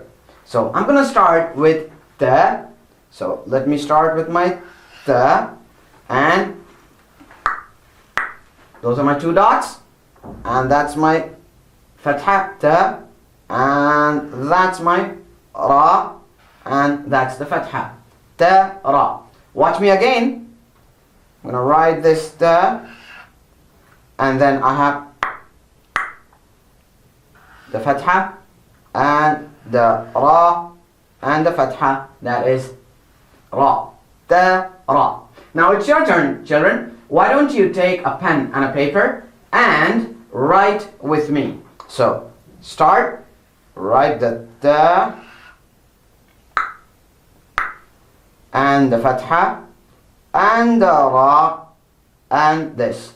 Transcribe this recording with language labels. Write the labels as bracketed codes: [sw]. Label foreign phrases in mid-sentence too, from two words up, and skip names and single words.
[en] So I'm going to start with ta. So let me start with my ta, and those are my two dots, and that's my fatha ta, and that's my ra, and that's the fatha ta ra. Watch me again. I'm going to write this ta, and then I have the fatha and the ra and the fatha, that is ra, ta ra. Now it's your turn, children. Why don't you take a pen and a paper and write with me? So start, write the ta and the fatha and the ra and this.